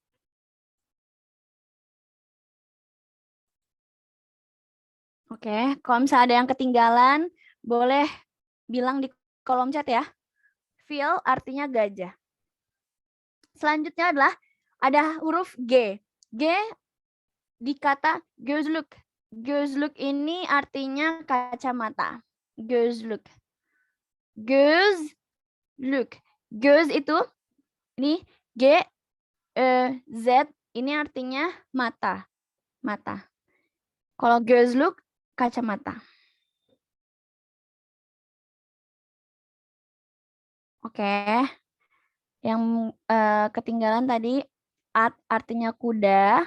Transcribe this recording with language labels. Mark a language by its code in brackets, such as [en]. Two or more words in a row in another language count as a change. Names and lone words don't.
[id] Oke, kalau misalnya ada yang ketinggalan, boleh bilang di kolom chat ya. Phil artinya gajah. Selanjutnya adalah ada huruf G. G di kata gözlük. Gözlük ini artinya kacamata. Gözlük. Gözlük. Göz itu ini G Z ini artinya mata. Mata. Kalau gözlük kacamata. Oke. Yang ketinggalan tadi artinya kuda.